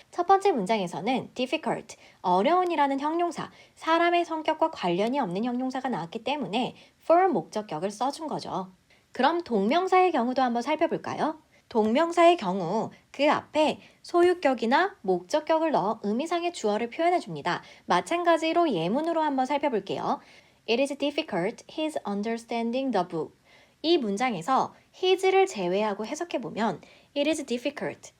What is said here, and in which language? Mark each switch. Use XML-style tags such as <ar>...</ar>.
<ko>첫 번째 문장에서는 difficult, 어려운이라는 형용사, 사람의 성격과 관련이 없는 형용사가 나왔기 때문에 for 목적격을 써준 거죠. 그럼 동명사의 경우도 한번 살펴볼까요? 동명사의 경우 그 앞에 소유격이나 목적격을 넣어 의미상의 주어를 표현해줍니다. 마찬가지로 예문으로 한번 살펴볼게요.</ko> <en>It is difficult his understanding the book.</en> <ko>이 문장에서 his를 제외하고 해석해보면</ko> <en>It is difficult.</en>